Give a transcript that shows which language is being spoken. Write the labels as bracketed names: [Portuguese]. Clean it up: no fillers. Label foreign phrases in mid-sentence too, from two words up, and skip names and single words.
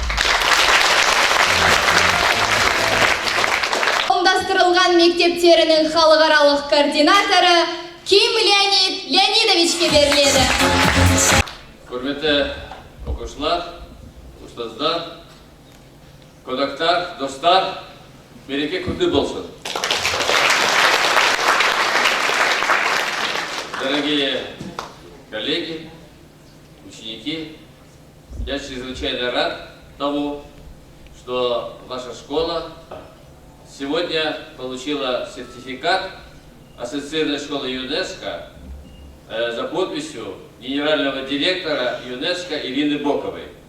[Kazakh] Қауымдастырылған мектептерінің халықаралық координаторы Ким Леонид Леонидовичке беріледі. Құрметті оқушылар, ұстаздар, қонақтар, достар, мереке құтты болсын. [Russian] Дорогие коллеги, ученики, я чрезвычайно рад тому, что наша школа сегодня получила сертификат Ассоциированной школы ЮНЕСКО за подписью генерального директора ЮНЕСКО Ирины Боковой.